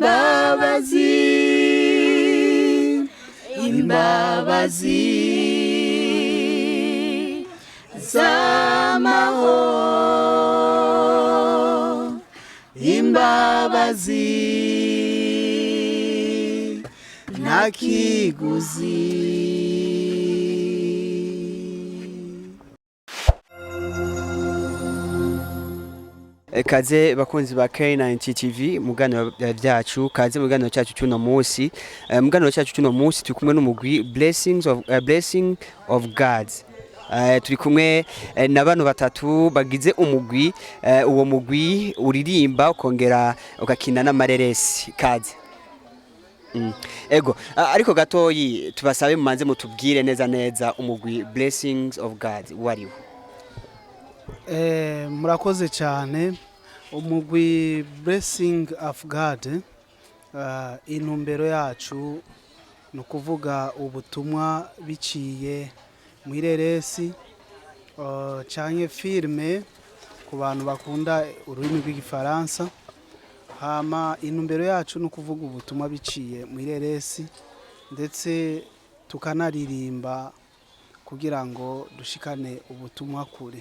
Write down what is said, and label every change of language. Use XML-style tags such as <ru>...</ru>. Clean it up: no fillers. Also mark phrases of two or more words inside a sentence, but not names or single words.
<rn>imbabazi z'amahoro, imbabazi nta kiguzi. Kaze bakunzi ba K9 TV mugano byacu, kaze mugano cyacu cyuno munsi. Mugano cyacu cyuno munsi turi kumwe n'umugwi blessing of God. Turi kumwe n'abantu batatu bagize umugwi, uwo mugwi uririmba ukongera ugakina n'amareresi. Kaze ego ariko gatoyi tubasabe mumanze mutubwire neza umugwi blessings of God wariho. Murakoze cyane. Umugwi blessing of God intumbero yacu no kuvuga ubutumwa biciye mu ireresi canke filme ku bantu bakunda ururimi rw'igifaransa. Hama intumbero yacu no kuvuga ubutumwa biciye mu ireresi ndetse tukanaririmba kugira ngo dushikane ubutumwa kure.</rn>